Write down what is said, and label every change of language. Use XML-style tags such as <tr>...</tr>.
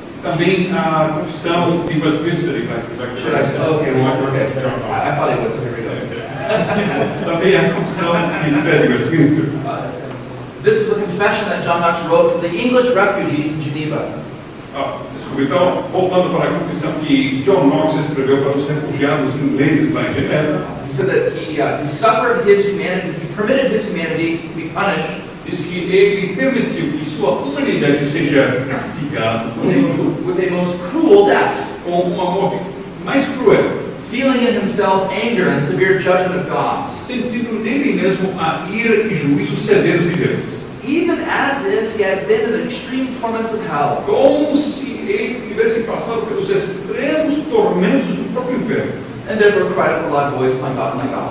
<pt>Também a confissão de Westminster,</pt> <en>Should I say? Okay, well, okay. I thought it was. So here we go.</en> <pt>tem a confissão de fé de Westminster.</pt> <en>This is a confession that John Knox wrote for the English refugees in Geneva.</en> <pt>Desculpa, então, voltando para a confissão que John Knox escreveu para os refugiados ingleses lá em Genebra.</pt> <en>He said that he suffered his humanity, he permitted his humanity to be punished.</en> <pt>Diz que ele permitiu que sua humanidade seja castigada</pt> <en>with a most cruel death,</en> <pt>com uma morte mais cruel,</pt> <en>feeling in himself anger and severe judgment of God,</en> <pt>sentindo nele mesmo a ira e juízo severos de Deus,</pt> <en>even as if he had been in the extreme torments of hell.</en> <pt>como se ele tivesse passado pelos extremos tormentos do próprio inferno.</pt> <en>And therefore cried with a loud voice, my God, my God.</en>